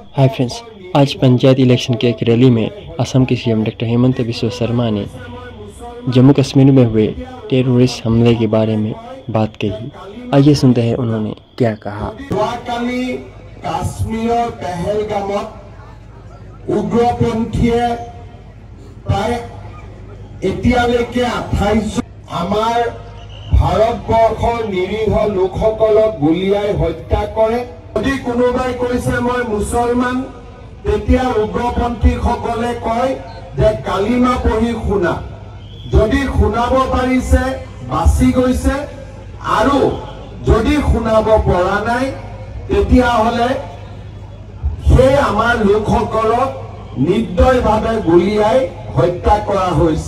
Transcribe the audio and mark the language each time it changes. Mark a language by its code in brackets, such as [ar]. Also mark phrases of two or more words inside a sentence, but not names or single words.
[en] hi friends, [hi] आज पंचायत इलेक्शन के एक रैली में असम के सीएम डॉक्टर हेमंत बिस्वा शर्मा ने जम्मू कश्मीर में हुए टेररिस्ट हमले के बारे में बात कही। आइए सुनते हैं उन्होंने क्या कहा। [as] কাশ্মীৰ পহলগামত উগ্ৰপন্থীয় প্ৰায় এতিয়ালৈকে 28 আমাৰ ভাৰতবৰ্ষৰ নিৰীহ লোকসকলক গুলিয়াই হত্যা কৰে। যদি কোনোবাই কৈছে মই মুছলমান, তেতিয়া উগ্ৰপন্থী সকলে কয় যে কালিমা পঢ়ি শুনা। যদি শুনাব পাৰিছে বাছি গৈছে, আৰু যদি শুনাব পৰা নাই তেতিয়া হলে সেই আমাৰ লোকসকলক নিৰ্দয়ভাৱে গুলিয়াই হত্যা কৰা হৈছে।